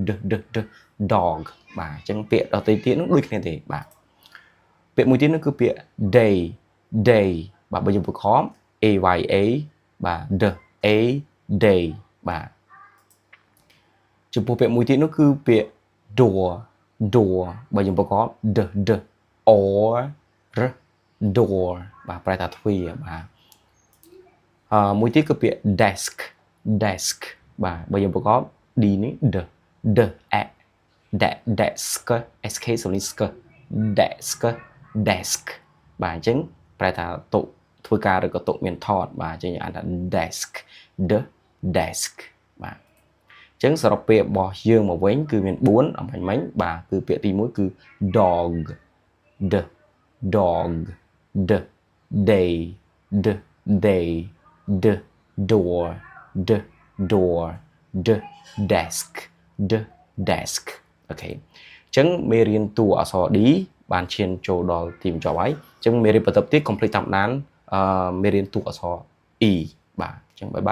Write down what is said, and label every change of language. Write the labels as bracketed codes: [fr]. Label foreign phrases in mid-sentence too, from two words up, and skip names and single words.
[en] D dog [km] បាទអញ្ចឹងពាក្យដទៃទៀតនោះដូចគ្នាទេបាទពាក្យមួយទៀតនោះគឺពាក្យ day បាទបើយើងប្រកប AYA បាទ day បាទចំពោះពាក្យមួយទៀតនោះគឺពាក្យ door បើយើងប្រកប or door បាទប្រែថាទ្វារបាទមួយទៀតគឺពាក្យ desk បាទបើយើងប្រកប D នេះ desk sk សំឡេង sk desk បាទអញ្ចឹងប្រែថាតុធ្វើការឬក៏តុមានថតបាទអញ្ចឹងអានថា desk បាទអញ្ចឹងសរុបពាក្យរបស់យើងមកវិញគឺមាន4អំបញ្ញមិញបាទគឺពាក្យទី1គឺ dog [en] day door desk [km] អូខេអញ្ចឹងមេរៀនតួអក្សរ D បានឈានចូលដល់ទីបញ្ចប់ហើយអញ្ចឹងមេរៀនបន្តទៀតកុំភ្លេចតាមដានមេរៀនតួអក្សរ E បាទអញ្ចឹងបាយ